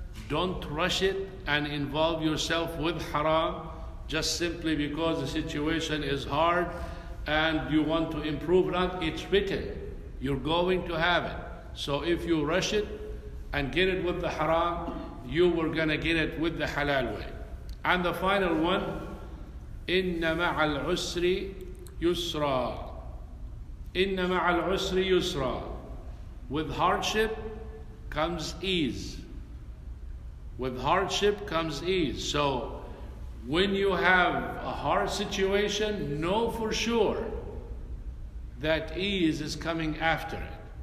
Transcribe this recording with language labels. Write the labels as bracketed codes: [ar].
[en] Don't rush it and involve yourself with haram just simply because the situation is hard and you want to improve it. It's written. You're going to have it. So if you rush it and get it with the haram, you were going to get it with the halal way. And the final one, [ar] إِنَّ مَعَ الْعُسْرِ يُسْرًا. إِنَّ مَعَ الْعُسْرِ يُسْرًا. [en] With hardship comes ease. With hardship comes ease. So when you have a hard situation, know for sure that ease is coming after it.